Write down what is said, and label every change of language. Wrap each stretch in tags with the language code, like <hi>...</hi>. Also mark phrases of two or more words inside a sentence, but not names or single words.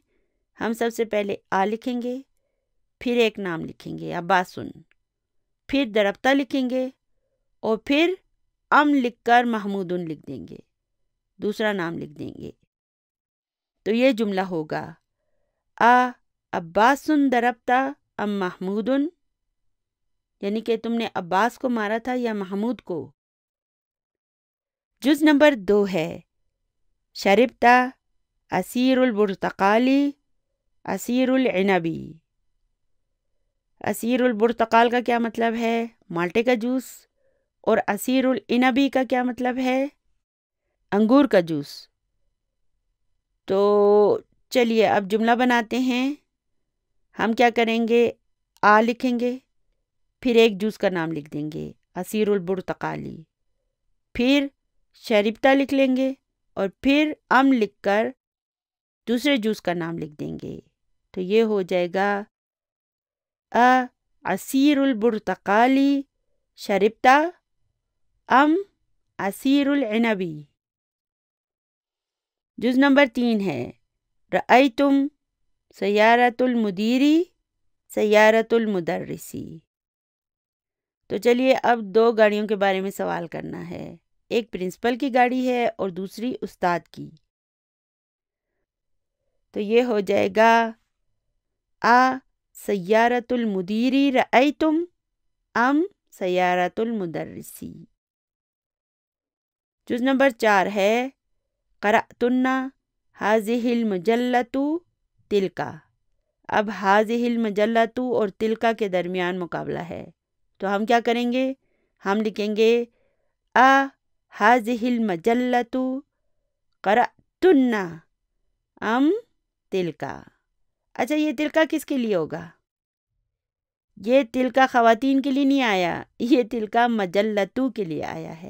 <ur>ہم سب سے پہلے لکھیں گے، پھر ایک نام لکھیں گے عباس، پھر ضربتا لکھیں گے، اور پھر لکھ کر محمود لکھ دیں گے، دوسرا نام لکھ دیں گے. تو یہ جملہ ہوگا</ur> <ar>عباس ضربتا ام محمود،</ar> <ur>یعنی کہ تم نے عباس کو مارا تھا یا محمود کو. جز نمبر 2 ہے</ur> <ar>شربتا عصیر البرتقالی عصیر العنبی. عصیر البرتقال</ar> <ur>کا کیا مطلب ہے؟ مالٹے کا جوس. اور</ur> <ar>عصیر العنبی</ar> <ur>کا کیا مطلب ہے؟ انگور کا جوس. تو چلیے اب جملہ بناتے ہیں. ہم کیا کریں گے؟ لکھیں گے، پھر ایک جوس کا نام لکھ دیں گے</ur> <ar>عصیر البرتقالی،</ar> <ur>پھر شربتا لکھ لیں گے، اور پھر لکھ کر دوسرے جوس کا نام لکھ دیں گے. تو یہ ہو جائے گا</ur> <ar>عصیر البرتقالی شربتا ام عصیر العنبی.</ar> <ur>جز نمبر 3 ہے</ur> <ar>رأیتم سیارۃ المدیری سیارۃ المدرسی.</ar> <ur>تو چلیے اب دو گاڑیوں کے بارے میں سوال کرنا ہے. ایک پرنسپل کی گاڑی ہے اور دوسری استاد کی. تو یہ ہو جائے گا</ur> <ar>سیارۃ المدیری رأیتم ام سیارۃ المدرسی.</ar> <ur>جز نمبر 4 ہے</ur> <ar>قرأتن هذه المجلۃ تلک.</ar> <ur>اب</ur> <ar>هذه المجلۃ</ar> <ur>اور تلک کے درمیان مقابلہ ہے، تو ہم کیا کریں گے؟ ہم لکھیں گے</ur> <ar>هذه المجلۃ قرأتن ام تلک.</ar> <ur>اچھا یہ تلکا کس کے لیے ہوگا؟ یہ تلکا خواتین کے لیے نہیں آیا، یہ تلکا مجلتو کے لیے آیا ہے.</ur>